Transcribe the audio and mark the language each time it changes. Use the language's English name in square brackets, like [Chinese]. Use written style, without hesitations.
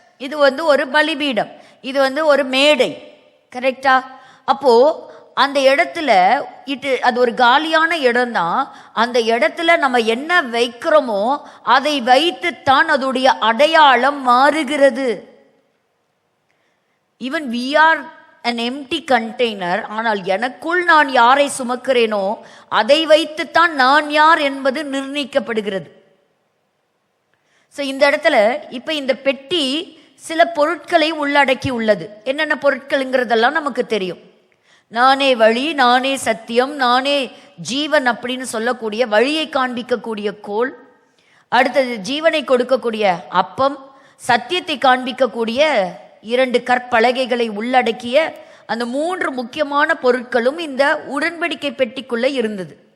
[Tamil] இது ஒரு பலிபீடம், இது ஒரு மேடை. கரெக்டா? அப்போது அந்த இடத்துல அது ஒரு காலியான இடம் தான். அந்த இடத்துல நம்ம என்ன வைக்கிறோமோ அதை வைத்துத்தான் அதோடைய அடையாளம் மாறுகிறது. [English] Even we are an empty container. [Tamil] ஆனால் எனக்குள் நான் யாரை சுமக்கிறேனோ அதை வைத்துத்தான் நான் யார் என்பது நிர்ணயிக்கப்படுகிறது. ஸோ இந்த இடத்துல இப்ப இந்த பெட்டி சில பொருட்களை உள்ளடக்கி உள்ளது. என்னென்ன பொருட்கள்ங்கிறதெல்லாம் நமக்கு தெரியும். நானே வழி, நானே சத்தியம், நானே ஜீவன் அப்படின்னு சொல்லக்கூடிய வழியை காண்பிக்கக்கூடிய கோல், அடுத்தது ஜீவனை கொடுக்கக்கூடிய அப்பம், சத்தியத்தை காண்பிக்கக்கூடிய 2 கற்பலகைகளை உள்ளடக்கிய அந்த 3 முக்கியமான பொருட்களும் இந்த உடன்படிக்கை பெட்டிக்குள்ள இருந்தது.